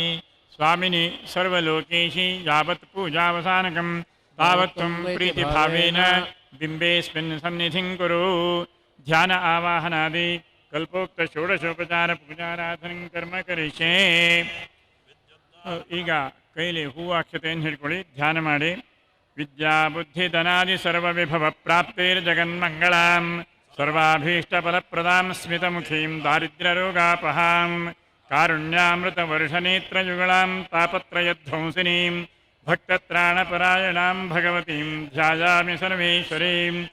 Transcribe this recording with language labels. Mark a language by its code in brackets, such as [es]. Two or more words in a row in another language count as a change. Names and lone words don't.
[sa] ಸ್ವಾಮಿನಿ ಸರ್ವಲೋಕೇಶಿ ಯಾವತ್ ಪೂಜಾವಸಾನಕಂ ತಾವತ್ ತ್ವಂ ಪ್ರೀತಿಭಾವೇನ ಬಿಂಬೇಸ್ಮಿನ್ ಸನ್ನಿಧಿಂ ಕುರು. ಧ್ಯಾನ ಆವಾಹನಾದಿ ಕಲ್ಪೋಕ್ತ ಷೋಡಶೋಪಚಾರ ಪೂಜಾರಾಧನಂ ಕರ್ಮ ಕರಿಷ್ಯೆ. [kn] ಈಗ ಕೈಲಿ ಹೂವು ಅಕ್ಷತೆಯನ್ನು ಹಿಡ್ಕೊಳ್ಳಿ, ಧ್ಯಾನ ಮಾಡಿ. [sa] ವಿದ್ಯಾ ಬುದ್ಧಿ ಧನಾದಿ ಸರ್ವವಿಭವ ಪ್ರಾಪ್ತೈರ್ಜಗನ್ಮಂಗಳಾಂ ಸರ್ವಾಭೀಷ್ಟಫಲಪ್ರದಾಂ ಸ್ಮಿತಮುಖೀಂ ದಾರಿದ್ರ್ಯರೋಗಾಪಹಾಂ ಕಾರುಣ್ಯಾಮೃತವರ್ಷನೇತ್ರಯುಗಳಾಂ ತಾಪತ್ರಯಧ್ವಂಸಿನೀಂ ಭಕ್ತತ್ರಾಣಪರಾಯಣಾಂ ಭಗವತೀಂ ಧ್ಯಾಯಾಮಿ ಸರ್ವೇಶ್ವರೀಂ